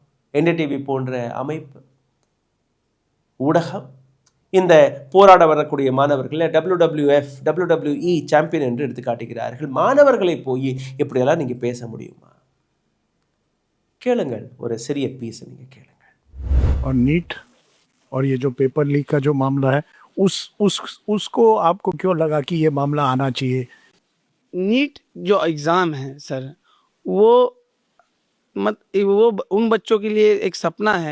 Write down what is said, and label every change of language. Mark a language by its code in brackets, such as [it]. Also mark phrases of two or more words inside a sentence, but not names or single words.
[ta] என்டிடிவி போன்ற அமைப்பு, ஊடகம் இந்த போராட வரக்கூடிய மாணவர்களை WWE சாம்பியன் என்று எடுத்து காட்டுகிறார்கள். மாணவர்களை போய் எப்படியெல்லாம் நீங்கள் பேச முடியுமா? கேளுங்கள், ஒரு சிறிய பீஸை நீங்கள் கேளுங்கள். [hi] और नीट और ये जो पेपर लीक का जो मामला है, उसको आपको क्यों लगा कि ये मामला आना चाहिए? नीट जो एग्ज़ाम है सर, वो उन बच्चों के लिए एक सपना है।